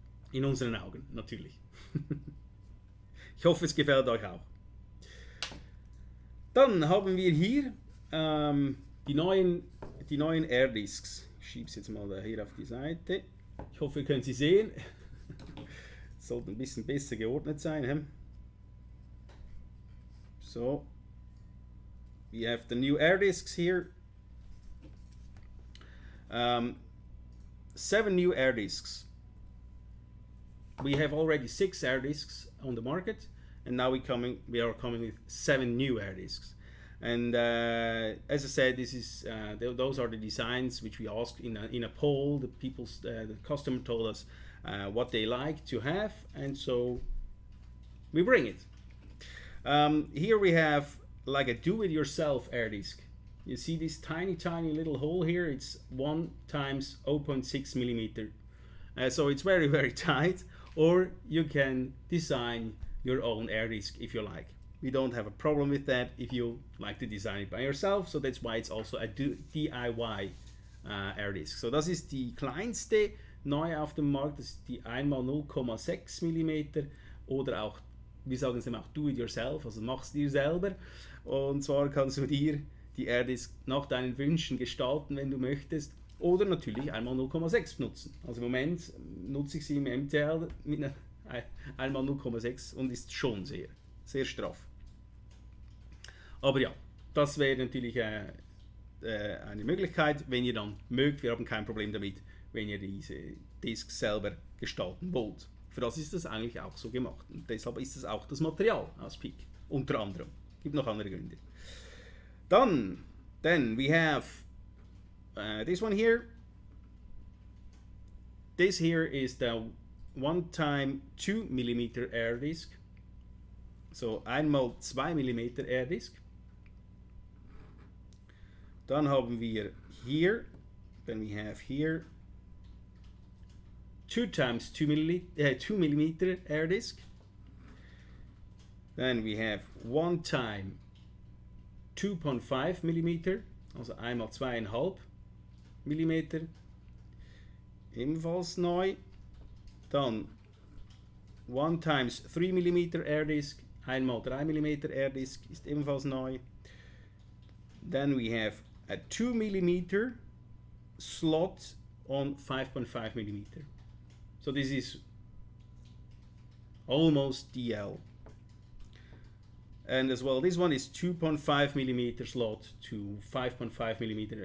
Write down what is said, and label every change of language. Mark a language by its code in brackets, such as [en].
[de] In unseren Augen, natürlich. Ich hoffe, es gefällt euch auch. Dann haben wir hier die neuen Air Discs. Ich schiebe es jetzt mal hier auf die Seite. Ich hoffe, ihr könnt sie sehen. Sollte ein bisschen besser geordnet sein. He? [en] So, we have the new air discs here. 7 new air discs. We have already 6 air discs on the market, and now we are coming with 7 new air discs. And as I said, this is those are the designs which we asked in a poll. The customer told us what they like to have, and so we bring it. Here we have like a do-it-yourself air disc. You see this tiny little hole here? It's 1 times 0.6 millimeter. So it's very, very tight. Or you can design your own air disc if you like. We don't have a problem with that if you like to design it by yourself. So that's why it's also a DIY air disc. [de] So das ist die kleinste neu auf dem Markt. Das ist die 1x0,6 mm oder auch, wir sagen es immer auch do it yourself, also mach's dir selber. Und zwar kannst du dir die Air Disc nach deinen Wünschen gestalten, wenn du möchtest. Oder natürlich einmal 0,6 nutzen. Also im Moment nutze ich sie im MTL mit einer einmal 0,6 und ist schon sehr, sehr straff. Aber ja, das wäre natürlich eine Möglichkeit, wenn ihr dann mögt. Wir haben kein Problem damit, wenn ihr diese Disc selber gestalten wollt. Für das ist das eigentlich auch so gemacht. Und deshalb ist es auch das Material aus Peak, unter anderem. Gibt noch andere Gründe. [en] Then we have this one here. This here is the 1 time 2 mm air disc. So 1x2 mm air disc. [de] Dann haben wir hier, [en] then we have here 2 times 2 mm air disc. Then we have 1 time 2.5 mm, [de] also einmal 2,5 mm, ebenfalls neu. Dann [en] 1 times 3 mm air disc, [de] einmal 3 mm air disc ist ebenfalls neu. [en] Then we have a 2 mm slot on 5.5 mm. So this is almost DL. And as well, this one is 2.5 millimeter slot to 5.5 millimeter.